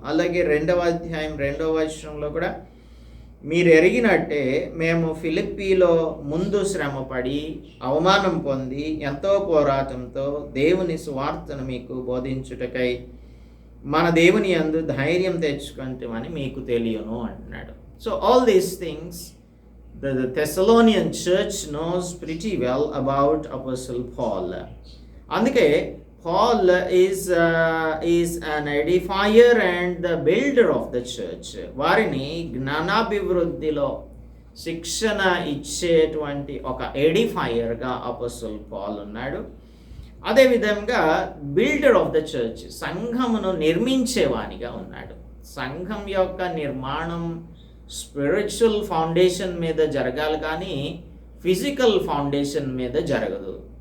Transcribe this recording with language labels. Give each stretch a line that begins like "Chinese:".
Telugu: అలాగే 2వ అధ్యాయం 2వ వచనంలో కూడా మీరు ఎరిగినట్టే మేము ఫిలిప్పీలో ముందు శ్రమపడి అవమానం పొంది ఎంతో పోరాటంతో దేవుని సువార్తను మీకు బోధించుటకై మన దేవుని యందు ధైర్యం తెచ్చుకుంటామని మీకు తెలియను అంటున్నాడు.
English: So all these things the Thessalonian church knows pretty well about Apostle Paul.
Telugu: అందుకే
English: Paul is an edifier and the builder of the church.
Telugu: వారిని జ్ఞానాభివృద్ధిలో శిక్షణ ఇచ్చేటువంటి ఒక ఎడిఫైయర్గా అపోస్టల్ పాల్ ఉన్నాడు. అదేవిధంగా
English: builder of the church,
Telugu: సంఘమును నిర్మించేవానిగా ఉన్నాడు. సంఘం యొక్క నిర్మాణం స్పిరిచువల్ ఫౌండేషన్ మీద జరగాలి కానీ ఫిజికల్ ఫౌండేషన్ మీద జరగదు.